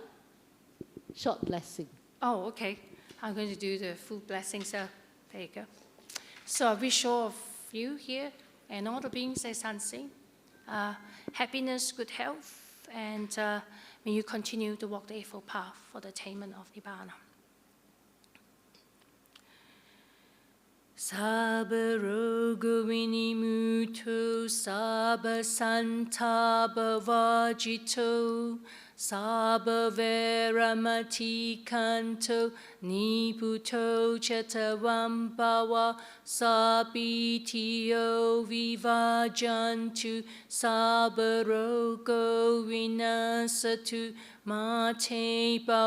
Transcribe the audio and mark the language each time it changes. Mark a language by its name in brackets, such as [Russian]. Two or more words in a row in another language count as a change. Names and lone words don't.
[English] Short blessing. Oh, okay. I'm going to do the full blessing, so there you go. So I wish all of you here and all the beings as unseen, happiness, good health, and may you continue to walk the Eightfold Path for the attainment of Nibbana. [Pali] Sabba roga vinimuto, sabba santaba vajito, sabba veramati kanto, niputo chatavam bhava, sabitio vivajantu, sabba rogo vinasatu, mate